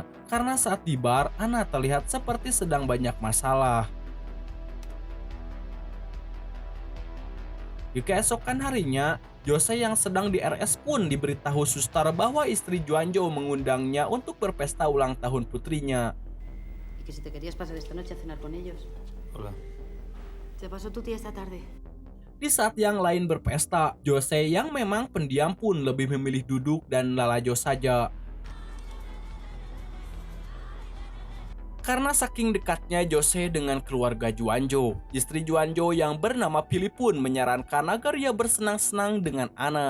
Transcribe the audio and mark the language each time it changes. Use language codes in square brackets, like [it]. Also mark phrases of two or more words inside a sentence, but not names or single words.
[id] Karena saat di bar, Ana terlihat seperti sedang banyak masalah. Di keesokan harinya, Jose yang sedang di RS pun diberitahu suster bahwa istri Juanjo mengundangnya untuk berpesta ulang tahun putrinya. [es] Que si te querías pasar esta noche a cenar con ellos. Hola. Se pasó tu tía esta tarde. [id] Di saat yang lain berpesta, Jose yang memang pendiam pun lebih memilih duduk dan lalajo saja. Karena saking dekatnya Jose dengan keluarga Juanjo, istri Juanjo yang bernama Pili pun menyarankan agar ia bersenang-senang dengan Ana.